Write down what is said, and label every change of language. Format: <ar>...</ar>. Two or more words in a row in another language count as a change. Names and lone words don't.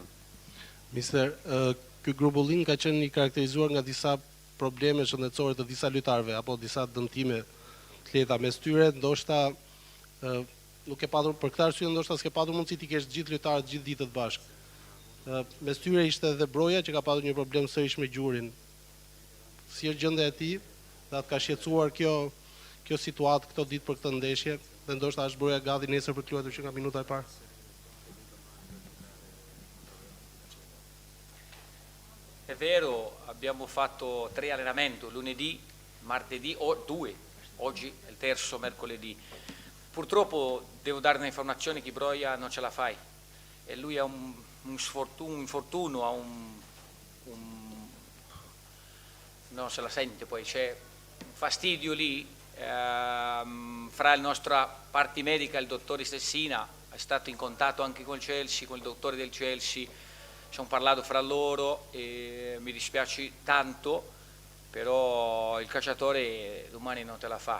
<sq>Mister, ky grumbullin ka qenë i karakterizuar nga disa probleme shëndetësore të disa lojtarëve apo disa dëmtime të lehta mes tyre, ndoshta nuk e patur për këtë arsye, ndoshta s'ke patur mundësi ti kesh gjithë lojtarët gjithë ditët bashkë. Mes tyre ishte edhe Broja që ka patur një problem sërish me gjurin. Si është gjendja e tij? Dhe atë ka shqetësuar kjo situatë këto ditë për këtë ndeshje, dhe ndoshta është Broja gati nesër për të luajtur që nga minuta e parë.</sq> <it>È vero, abbiamo fatto 3 allenamenti, lunedì, martedì, 2, oggi è il terzo mercoledì. Purtroppo devo dare un'informazione che Broja non ce la fa e lui ha un infortunio, ha non se la sente poi, c'è un fastidio lì, fra la nostra parte medica, il dottore Stessina, è stato in contatto anche con il Chelsea, con il dottore del Chelsea, ci hanno parlato fra loro e mi dispiace tanto, però il calciatore domani non te la fa.</it>